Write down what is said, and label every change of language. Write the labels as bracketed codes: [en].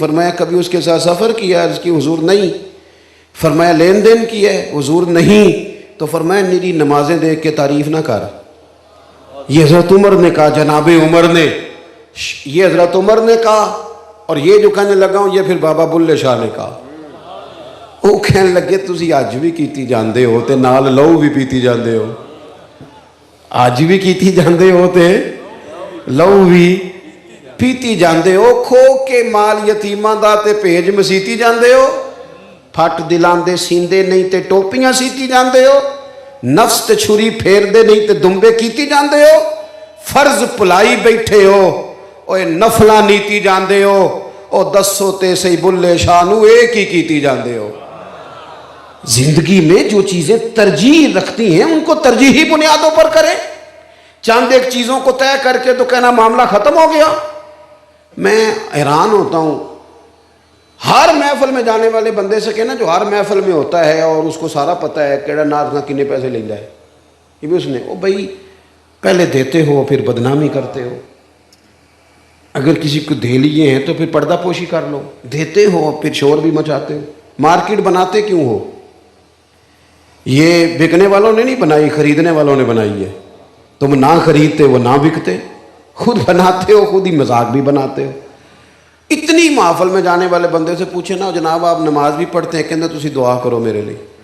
[ur] فرمایا کبھی اس کے ساتھ سفر کیا؟ عرض کی حضور نہیں. فرمایا لین دین کی ہے؟ حضور نہیں. تو فرمایا میری نمازیں دیکھ کے تعریف نہ کر. یہ حضرت عمر نے کہا، جناب عمر نے. یہ حضرت عمر نے کہا. اور یہ جو کہنے لگا ہوں یہ پھر بابا بلے شاہ نے کہا. [pa] وہ کہنے لگے تسی آج بھی کیتی جاندے ہو تے نال لو بھی پیتی جاندے ہو. آج بھی کیتی جاندے ہو تے لو بھی پیتی جاندے ہو. کھو کے مال یتیماں دا تے بھیج مسیتی جاندے ہو. پھٹ دلان دے سیندے نہیں تے ٹوپیاں سیتی جاندے ہو. نفس تے چھری پھیر دے نہیں تے دمبے کیتی جاندے ہو. فرض پلائی بیٹھے ہو اوے نفلاں نیتی جاندے ہو. او دسو تے سی بلے شاہ نو ایک ہی کیتی جاندے ہو. [ur] زندگی میں جو چیزیں ترجیح رکھتی ہیں ان کو ترجیحی بنیادوں پر کریں. چند ایک چیزوں کو طے کر کے تو کہنا معاملہ ختم ہو گیا. میں حیران ہوتا ہوں ہر محفل میں جانے والے بندے سے کہنا جو ہر محفل میں ہوتا ہے اور اس کو سارا پتہ ہے [pa] کیڑا نارنا کنے پیسے لے جائے. [ur] یہ بھی اس نے او بھائی پہلے دیتے ہو پھر بدنامی کرتے ہو. اگر کسی کو دے لیے ہیں تو پھر پردہ پوشی کر لو. دیتے ہو پھر شور بھی مچاتے ہو. مارکیٹ بناتے کیوں ہو؟ یہ بکنے والوں نے نہیں بنائی، خریدنے والوں نے بنائی ہے. تم نہ خریدتے وہ نہ بکتے. خود بناتے ہو، خود ہی مذاق بھی بناتے ہو. اتنی محفل میں جانے والے بندے سے پوچھے نا جناب آپ نماز بھی پڑھتے ہیں؟ کہنا [pa] تسی دعا کرو میرے لیے.